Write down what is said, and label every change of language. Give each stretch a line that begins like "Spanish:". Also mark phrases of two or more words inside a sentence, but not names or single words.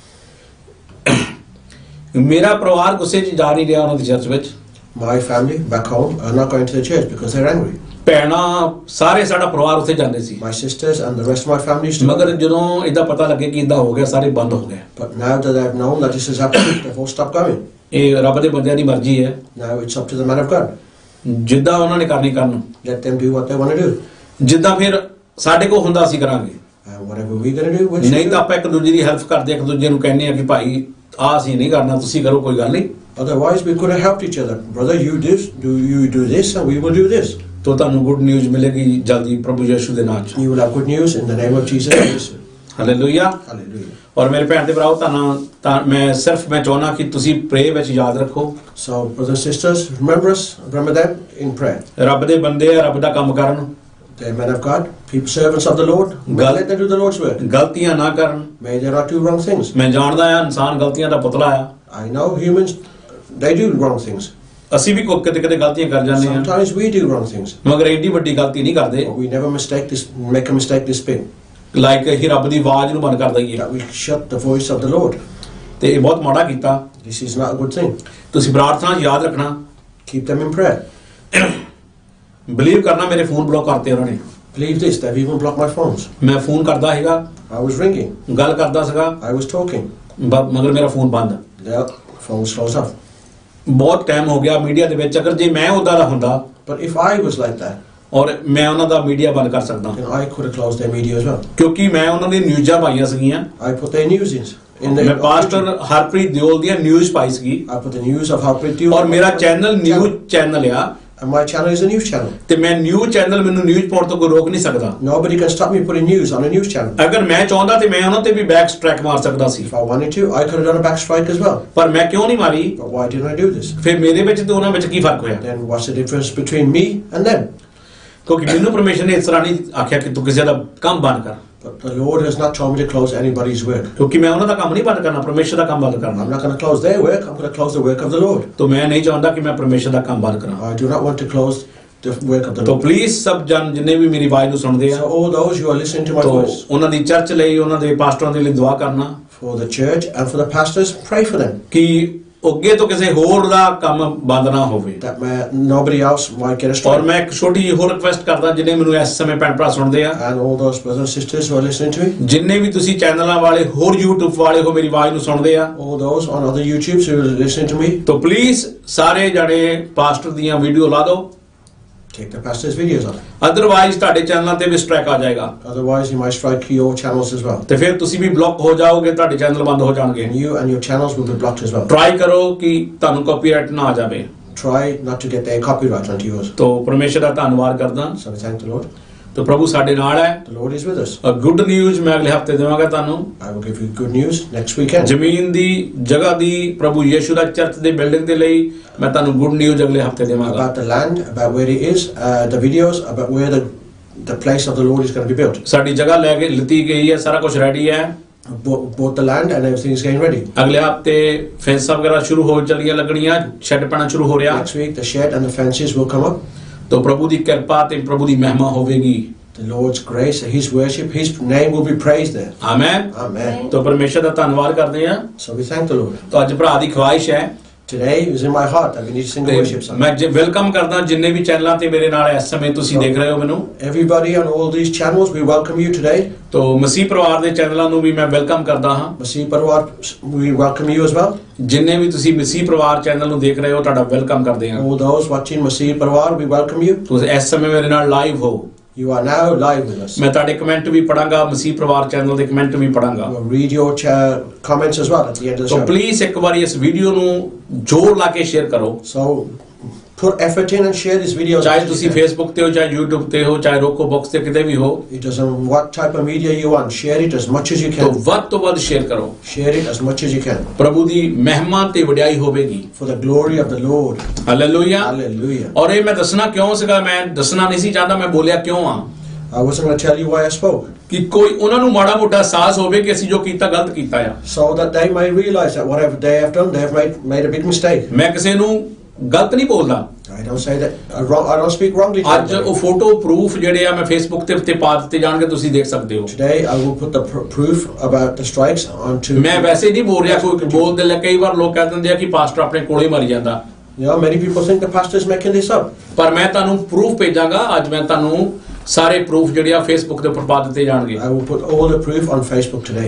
Punjabi: ਮੇਰਾ ਪਰਿਵਾਰ ਗੁੱਸੇ 'ਚ ਜਾ ਨਹੀਂ ਰਿਹਾ ਉਹਨਾਂ ਦੀ ਚਰਚ ਵਿੱਚ।
English: My family back home are not going to the church because they're angry.
Punjabi: ਭੈਣਾਂ ਸਾਰੇ ਸਾਡਾ ਪਰਿਵਾਰ ਉੱਥੇ ਜਾਂਦੇ ਸੀ।
English: My sisters and the rest of my family used to.
Punjabi: ਮਗਰ ਜਦੋਂ ਇਦਾਂ ਪਤਾ ਲੱਗੇ ਕਿ ਇਦਾਂ ਹੋ ਗਿਆ ਸਾਰੇ ਬੰਦ ਹੋ ਗਏ।
English: But now that I've known that this has happened, they've all stopped going.
Punjabi: ਇਹ ਰੱਬ ਦੇ ਬੰਦਿਆਂ ਦੀ ਮਰਜ਼ੀ ਹੈ।
English: Now it's up to the man of God.
Punjabi: ਜਿੱਦਾਂ ਉਹਨਾਂ ਨੇ ਕਰਨੀ ਕਰਨ।
English: Let them do what they want to do.
Punjabi: ਜਿੱਦਾਂ ਫਿਰ ਸਾਡੇ ਕੋਲ ਹੁੰਦਾ ਅਸੀਂ ਕਰਾਂਗੇ।
English: Whatever we're going to do.
Punjabi: ਨਹੀਂ ਤਾਂ ਆਪਾਂ ਇੱਕ ਦੂਜੇ ਦੀ ਹੈਲਪ ਕਰਦੇ, ਇੱਕ ਦੂਜੇ ਨੂੰ ਕਹਿੰਦੇ ਆ ਕਿ ਭਾਈ ਆਹ ਅਸੀਂ ਨਹੀਂ ਕਰਨਾ, ਤੁਸੀਂ ਕਰੋ, ਕੋਈ ਗੱਲ ਨਹੀਂ।
English: Otherwise, we could have helped each other. Brother, you do this, and we will do this.
Punjabi: तो ਤੁਹਾਨੂੰ
English: good news
Punjabi: ਮਿਲੇਗੀ ਜਲਦੀ ਪ੍ਰਭੂ ਯਿਸੂ ਦੇ ਨਾਮ 'ਚ।
English: You will have good news in the name of Jesus Christ.
Punjabi: ਹਾਲੇਲੂਇਆ।
English: Hallelujah.
Punjabi: ਔਰ ਮੇਰੇ ਭੈਣ ਤੇ ਭਰਾਓ ਤਾਂ ਮੈਂ ਚਾਹੁੰਦਾ ਕਿ ਤੁਸੀਂ ਪ੍ਰੇ ਵਿੱਚ ਯਾਦ ਰੱਖੋ।
English: So, brothers and sisters, remember them in prayer.
Punjabi: ਰੱਬ ਦੇ ਬੰਦੇ ਆ, ਰੱਬ ਦਾ ਕੰਮ ਕਰਨ।
English: They're men of God, people, servants of the Lord. Let them do the Lord's work.
Punjabi: ਗਲਤੀਆਂ ਨਾ ਕਰਨ।
English: May they not do wrong things.
Punjabi: ਮੈਂ ਜਾਣਦਾ ਆ ਇਨਸਾਨ ਗਲਤੀਆਂ ਦਾ ਪੁਤਲਾ ਆ।
English: I know humans, they do wrong things.
Punjabi: ਅਸੀਂ ਵੀ ਕਿਤੇ ਗਲਤੀਆਂ ਕਰ ਜਾਂਦੇ ਹਾਂ।
English: Sometimes we do wrong things.
Punjabi: ਮਗਰ ਐਡੀ ਵੱਡੀ ਗਲਤੀ ਨਹੀਂ ਕਰਦੇ।
English: But we never make a mistake this big.
Punjabi: ਲਾਈਕ ਹੀ ਰੱਬ ਦੀ ਆਵਾਜ਼ ਨੂੰ ਬੰਦ ਕਰ ਦਈਏ।
English: That we shut the voice of the Lord.
Punjabi: ਤੇ ਇਹ ਬਹੁਤ ਮਾੜਾ ਕੀਤਾ।
English: This is not a good thing.
Punjabi: ਤੁਸੀਂ ਪ੍ਰਾਰਥਨਾ 'ਚ ਯਾਦ ਰੱਖਣਾ।
English: Keep them in prayer.
Punjabi: ਬਲੀਵ ਕਰਨਾ ਮੇਰੇ ਫੋਨ ਬਲੌਕ ਕਰਤੇ ਉਹਨਾਂ ਨੇ।
English: Believe this, they've even blocked my phones.
Punjabi: ਮੈਂ ਫੋਨ ਕਰਦਾ ਹੈਗਾ।
English: I was ringing.
Punjabi: ਗੱਲ ਕਰਦਾ ਸੀਗਾ।
English: I was talking.
Punjabi: ਮਗਰ ਮੇਰਾ ਫੋਨ ਬੰਦ।
English: Their phone was closed off.
Punjabi: ਬਹੁਤ ਟਾਈਮ ਹੋ ਗਿਆ ਮੀਡੀਆ ਦੇ ਵਿੱਚ। ਅਗਰ ਜੇ ਮੈਂ ਉਹਦਾ ਦਾ ਹੁੰਦਾ
English: But if I was like that,
Punjabi: ਔਰ ਮੈਂ ਉਹਨਾਂ ਦਾ ਮੀਡੀਆ ਬੰਦ ਕਰ ਸਕਦਾ।
English: then I could have closed their media as well.
Punjabi: ਕਿਉਂਕਿ ਮੈਂ ਉਹਨਾਂ ਦੀ ਨਿਊਜ਼ਾਂ ਪਾਈਆਂ ਸੀਗੀਆਂ।
English: I put their news in the.
Punjabi: ਮੈਂ ਪਾਸਟਰ ਹਰਪ੍ਰੀਤ ਦਿਓਲ ਦੀਆਂ ਨਿਊਜ਼ ਪਾਈ ਸੀਗੀ।
English: I put the news of Harpreet Diol.
Punjabi: ਔਰ ਮੇਰਾ ਚੈਨਲ
English: news channel
Punjabi: ਆ।
English: And my channel is a news channel.
Punjabi: ਤੇ ਮੈਂ
English: news channel
Punjabi: ਮੈਨੂੰ ਨਿਊਜ਼ ਪਾਉਣ ਤੋਂ ਕੋਈ ਰੋਕ ਨਹੀਂ ਸਕਦਾ।
English: Nobody can stop me putting news on a news channel.
Punjabi: ਅਗਰ ਮੈਂ ਚਾਹੁੰਦਾ ਤੇ ਮੈਂ ਉਹਨਾਂ ਤੇ ਵੀ
English: back strike
Punjabi: ਮਾਰ ਸਕਦਾ ਸੀ।
English: If I wanted to, I could have done a backstrike as well.
Punjabi: ਪਰ ਮੈਂ ਕਿਉਂ ਨਹੀਂ ਮਾਰੀ?
English: But why didn't I do this?
Punjabi: ਫਿਰ ਮੇਰੇ ਵਿੱਚ ਤੇ ਉਹਨਾਂ ਵਿੱਚ ਕੀ ਫਰਕ ਹੋਇਆ?
English: Then what's the difference between me and them?
Punjabi: ਕਿਉਂਕਿ ਮੈਨੂੰ ਪਰਮੇਸ਼ਰ ਨੇ ਇਸ ਤਰ੍ਹਾਂ ਨਹੀਂ ਆਖਿਆ ਕਿ ਤੂੰ ਕਿਸੇ ਦਾ ਕੰਮ ਬੰਦ ਕਰ।
English: But the Lord has not told me to close anybody's work.
Punjabi: ਕਿਉਂਕਿ ਮੈਂ ਉਹਨਾਂ ਦਾ ਕੰਮ ਨਹੀਂ ਬੰਦ ਕਰਨਾ, ਪਰਮੇਸ਼ਰ ਦਾ ਕੰਮ ਬੰਦ ਕਰਨਾ।
English: I'm not going to close their work. I'm going to close the work of the Lord.
Hindi: तो मैं नहीं चाहता कि मैं परमेश्वर
Punjabi: ਦਾ ਕੰਮ ਬੰਦ ਕਰਾਂ।
English: I do not want to close the work of the तो Lord.
Hindi: प्लीज सब जन जिन्हें भी मेरी आवाज
Punjabi: ਨੂੰ ਸੁਣਦੇ ਆ,
English: So all those who are listening to my तो voice,
Punjabi: ਉਹਨਾਂ ਦੀ ਚਰਚ ਲਈ, ਉਹਨਾਂ ਦੇ ਪਾਸਟਰਾਂ ਦੇ ਲਈ ਦੁਆ ਕਰਨਾ
English: for the church and for the pastors, pray for them.
Punjabi: ਕਿ ਅੱਗੇ ਤੋਂ ਕਿਸੇ ਹੋਰ ਦਾ ਕੰਮ ਬੰਦ ਨਾ ਹੋਵੇ।
English: That nobody else might get a ਔਰ strike.
Punjabi: ਮੈਂ ਇੱਕ ਛੋਟੀ ਜਿਹੀ ਹੋਰ ਰਿਕਵੈਸਟ ਕਰਦਾ, ਜਿਨੇ ਮੈਨੂੰ ਇਸ ਸਮੇਂ ਭੈਣ ਭਰਾ ਸੁਣਦੇ ਆ,
English: And all those brothers and sisters who are listening to me,
Punjabi: ਜਿੰਨੇ ਵੀ ਤੁਸੀਂ ਚੈਨਲਾਂ ਵਾਲੇ ਹੋਰ YouTube ਵਾਲੇ ਹੋ ਮੇਰੀ ਆਵਾਜ਼ ਨੂੰ ਸੁਣਦੇ ਆ,
English: all those on other YouTubes who are listening to me,
Hindi: तो प्लीज
Punjabi: ਸਾਰੇ ਜਣੇ ਪਾਸਟਰ ਦੀਆਂ ਵੀਡੀਓ ਲਾ ਦਿਓ।
English: take the pastor's videos off.
Punjabi: ਅਦਰਵਾਈਜ਼ ਤੁਹਾਡੇ ਚੈਨਲਾਂ ਤੇ ਵੀ ਸਟ੍ਰਾਈਕ ਆ ਜਾਏਗਾ
English: Otherwise, you might strike your channels as well.
Punjabi: ਤੇ ਫਿਰ ਤੁਸੀਂ ਵੀ ਬਲੌਕ ਹੋ ਜਾਓਗੇ, ਤੁਹਾਡੇ ਚੈਨਲ ਬੰਦ ਹੋ ਜਾਣਗੇ।
English: And you and your channels will be blocked as well.
Punjabi: ਟਰਾਈ ਕਰੋ ਕਿ ਤੁਹਾਨੂੰ ਕਾਪੀਰਾਈਟ ਨਾ ਆ ਜਾਵੇ।
English: Try not to get their copyright onto yours.
Hindi: तो परमेश्वर
Punjabi: ਦਾ ਧੰਨਵਾਦ ਕਰਦਾ।
English: So we thank the Lord.
Hindi: तो प्रभु
Punjabi: ਸਾਡੇ ਨਾਲ ਹੈ।
English: The Lord is with us.
Punjabi: ਔਰ
English: good news
Punjabi: ਮੈਂ ਅਗਲੇ ਹਫਤੇ ਦੇਵਾਂਗਾ ਤੁਹਾਨੂੰ।
English: I will give you good news next weekend.
Punjabi: ਜ਼ਮੀਨ ਦੀ ਜਗ੍ਹਾ ਦੀ ਪ੍ਰਭੂ ਯਿਸੂ ਦਾ ਚਰਚ ਦੇ ਬਿਲਡਿੰਗ ਦੇ ਲਈ ਮੈਂ ਤੁਹਾਨੂੰ
English: good news
Punjabi: ਅਗਲੇ ਹਫਤੇ ਦੇਵਾਂਗਾ।
English: About the land, about where it is, the videos about where the place of the Lord is going to be built.
Punjabi: ਸਾਡੀ ਜਗ੍ਹਾ ਲੈ ਕੇ ਲਿੱਤੀ ਗਈ ਹੈ, ਸਾਰਾ ਕੁਝ ਰੈਡੀ ਹੈ।
English: Bought the land and everything is getting ready.
Punjabi: ਅਗਲੇ ਹਫਤੇ ਫੈਂਸਾਂ ਵਗੈਰਾ ਸ਼ੁਰੂ ਹੋ ਚੱਲੀਆਂ ਲੱਗਣੀਆਂ, ਸ਼ੈੱਡ ਪੈਣਾ ਸ਼ੁਰੂ ਹੋ ਰਿਹਾ।
English: Next week the shed and the fences will come up.
Hindi: तो प्रभु
Punjabi: ਦੀ ਕਿਰਪਾ ਤੇ ਪ੍ਰਭੂ ਦੀ ਮਹਿਮਾ ਹੋਵੇਗੀ।
English: The Lord's grace, His worship, His name will be praised there.
Punjabi: ਆਮੇਨ।
English: Amen.
Punjabi: तो ਪਰਮੇਸ਼ਰ ਦਾ ਧੰਨਵਾਦ ਕਰਦੇ ਹਾਂ।
English: So we thank the Lord.
Punjabi: तो ਅੱਜ ਭਰਾ ਦੀ ਖੁਆਇਸ਼ ਹੈ
English: Today it was in my heart that we need to sing a worship song.
Punjabi: ਮੈਂ ਵੈਲਕਮ ਕਰਦਾ ਜਿੰਨੇ ਵੀ ਚੈਨਲਾਂ ਤੇ ਮੇਰੇ ਨਾਲ ਇਸ ਸਮੇਂ ਤੁਸੀਂ ਦੇਖ ਰਹੇ ਹੋ ਮੈਨੂੰ।
English: Everybody on all these channels, we welcome you today.
Punjabi: तो ਮਸੀਹ ਪਰਿਵਾਰ ਦੇ ਚੈਨਲਾਂ ਨੂੰ ਵੀ ਮੈਂ ਵੈਲਕਮ ਕਰਦਾ ਹਾਂ।
English: Masih Parwar, we welcome you as well.
Punjabi: ਜਿੰਨੇ ਵੀ ਤੁਸੀਂ ਮਸੀਹ ਪਰਿਵਾਰ ਚੈਨਲ ਨੂੰ ਦੇਖ ਰਹੇ ਹੋ, ਤੁਹਾਡਾ ਵੈਲਕਮ ਕਰਦੇ ਹਾਂ।
English: All those watching Masih Parwar, we welcome you.
Punjabi: ਤੁਸੀਂ ਇਸ ਸਮੇਂ ਮੇਰੇ ਨਾਲ ਲਾਈਵ ਹੋ।
English: You are now live with us.
Punjabi: ਮੈਂ ਤੁਹਾਡੇ ਕਮੈਂਟ ਵੀ ਪੜਾਂਗਾ, ਮਸੀਹ ਪਰਿਵਾਰ ਚੈਨਲ ਦੇ ਕਮੈਂਟ ਵੀ ਪੜਾਂਗਾ।
English: We'll read your comments as well at the end of the तो show.
Punjabi: ਪਲੀਜ਼ ਇੱਕ ਵਾਰੀ ਇਸ ਵੀਡੀਓ ਨੂੰ ਜ਼ੋਰ ਲਾ ਕੇ ਸ਼ੇਅਰ ਕਰੋ।
English: So put effort in and share this video.
Punjabi: ਚਾਹੇ ਤੁਸੀਂ ਫੇਸਬੁੱਕ ਤੇ ਹੋ, ਚਾਹੇ YouTube ਤੇ ਹੋ, ਚਾਹੇ ਰੋਕੋ ਬਾਕਸ ਤੇ ਕਿਤੇ ਵੀ ਹੋ,
English: It doesn't what type of media you want. Share it as much as you तो can.
Punjabi: ਵੱਧ ਤੋਂ ਵੱਧ ਸ਼ੇਅਰ ਕਰੋ।
English: Share it as much as you can.
Punjabi: ਪ੍ਰਭੂ ਦੀ ਮਹਿਮਾ ਤੇ ਵਡਿਆਈ ਹੋਵੇਗੀ।
English: For the glory of the Lord.
Punjabi: ਹਾਲੇਲੂਇਆ।
English: Hallelujah.
Punjabi: ਔਰ ਇਹ ਮੈਂ ਦੱਸਣਾ ਕਿਉਂ ਸੀਗਾ, ਮੈਂ ਦੱਸਣਾ ਨਹੀਂ ਸੀ ਚਾਹੁੰਦਾ, ਮੈਂ ਬੋਲਿਆ ਕਿਉਂ ਆ
English: I wasn't going to tell you why I spoke.
Punjabi: ਕਿ ਕੋਈ ਉਹਨਾਂ ਨੂੰ ਮਾੜਾ ਮੋਟਾ ਅਹਿਸਾਸ ਹੋਵੇ ਕਿ ਅਸੀਂ ਜੋ ਕੀਤਾ ਗਲਤ ਕੀਤਾ ਆ।
English: So that they may realize that whatever they have done, they have made a big mistake.
Punjabi: ਮੈਂ ਕਿਸੇ ਨੂੰ ਗਲਤ ਨਹੀਂ ਬੋਲਦਾ।
English: I don't say that. I don't speak wrongly to
Punjabi: ਅੱਜ ਉਹ
English: them. photo proof
Punjabi: ਜਿਹੜੇ ਆ ਮੈਂ ਫੇਸਬੁੱਕ ਤੇ ਉੱਤੇ ਪਾ ਦਿੱਤੇ ਜਾਣਗੇ, ਤੁਸੀਂ ਦੇਖ ਸਕਦੇ ਹੋ।
English: Today I will put the proof about the strikes onto.
Punjabi: ਮੈਂ ਵੈਸੇ ਨਹੀਂ ਬੋਲ ਰਿਹਾ, ਕੋਈ ਬੋਲਦੇ ਲੈ ਕਈ ਵਾਰ ਲੋਕ ਕਹਿ ਦਿੰਦੇ ਆ ਕਿ ਪਾਸਟਰ ਆਪਣੇ ਕੋਲੇ ਮਰੀ ਜਾਂਦਾ,
English: You know, many people think the pastor is making this up.
Punjabi: ਪਰ ਮੈਂ ਤੁਹਾਨੂੰ ਪ੍ਰੂਫ ਭੇਜਾਂਗਾ। ਅੱਜ ਮੈਂ ਤੁਹਾਨੂੰ ਸਾਰੇ ਪ੍ਰੂਫ ਜਿਹੜੇ ਆ ਫੇਸਬੁੱਕ ਦੇ ਉੱਪਰ ਪਾ ਦਿੱਤੇ ਜਾਣਗੇ।
English: I will put all the proof on Facebook today.